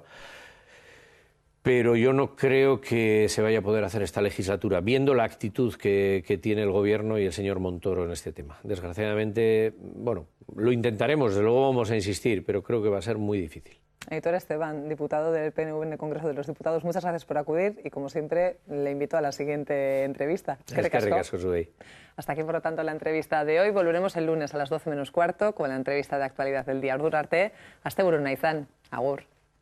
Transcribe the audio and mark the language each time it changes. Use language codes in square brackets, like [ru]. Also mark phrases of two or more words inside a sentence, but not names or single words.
[es] Pero yo no creo que se vaya a poder hacer esta legislatura, viendo la actitud que tiene el Gobierno y el señor Montoro en este tema. Desgraciadamente, bueno, lo intentaremos, desde luego vamos a insistir, pero creo que va a ser muy difícil. Aitor Esteban, diputado del PNV en el Congreso de los Diputados, muchas gracias por acudir y, como siempre, le invito a la siguiente entrevista. [eu] Eskerrik asko zuei. [es] Hasta aquí, por lo tanto, la entrevista de hoy. Volveremos el lunes a las 12 menos cuarto con la entrevista de actualidad del día. [eu] Ordura arte, asteburu ona izan. Agur.